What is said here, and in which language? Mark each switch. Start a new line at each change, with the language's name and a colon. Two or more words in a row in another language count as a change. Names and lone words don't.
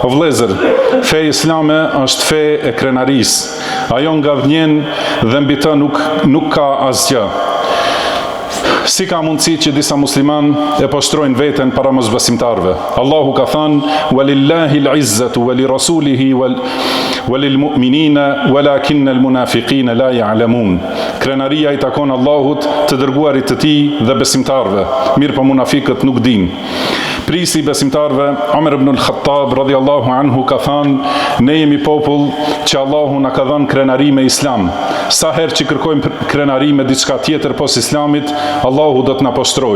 Albanian: O vëllezër, fe islame është fe e krenarisë. Ajo nga vjen dhe mbi të nuk ka asgjë. Si ka mundësi që disa musliman e poshtrojnë veten para mosbesimtarve? Allahu ka thënë:
Arabic: "ولله العزة ولرسوله وللمؤمنين ولكن المنافقين لا يعلمون."
Albanian: Krenaria i takon Allahut, të dërguarit të tij dhe besimtarve. Mirë, po munafiqët nuk dinë. Prisi besimtarve, Omer ibn al-Khattab
Arabic: رضي الله عنه
Albanian: ka thënë: "Ne jemi popull që Allahu na ka dhënë krenari me Islam. Sa herë që kërkojmë krenari me diçka tjetër pos Islamit, Allahu do të na poshtrojë."